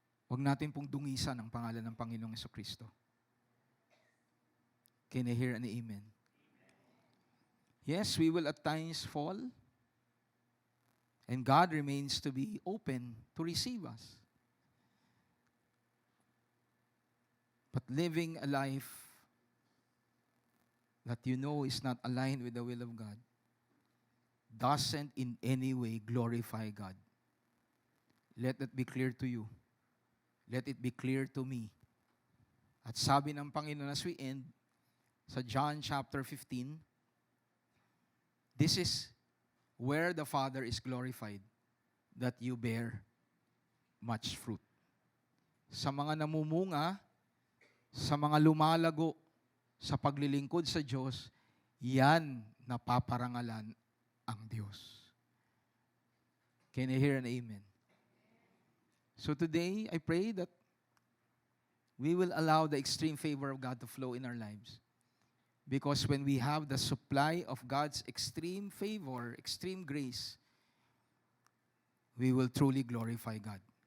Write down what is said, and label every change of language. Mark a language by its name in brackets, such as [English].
[Filipino] Huwag natin pong dungisan ang pangalan ng Panginoong Jesucristo. [English] Can I hear an amen? Yes, we will at times fall. And God remains to be open to receive us. But living a life that you know is not aligned with the will of God doesn't in any way glorify God. Let that be clear to you. Let it be clear to me. [Filipino] At sabi ng Panginoon [English] as we end, sa John chapter 15, this is where the Father is glorified, that you bear much fruit. [Filipino] Sa mga namumunga, sa mga lumalago, sa paglilingkod sa Diyos, yan napaparangalan ang Diyos. [English] Can I hear an amen? So today, I pray that we will allow the extreme favor of God to flow in our lives. Because when we have the supply of God's extreme favor, extreme grace, we will truly glorify God.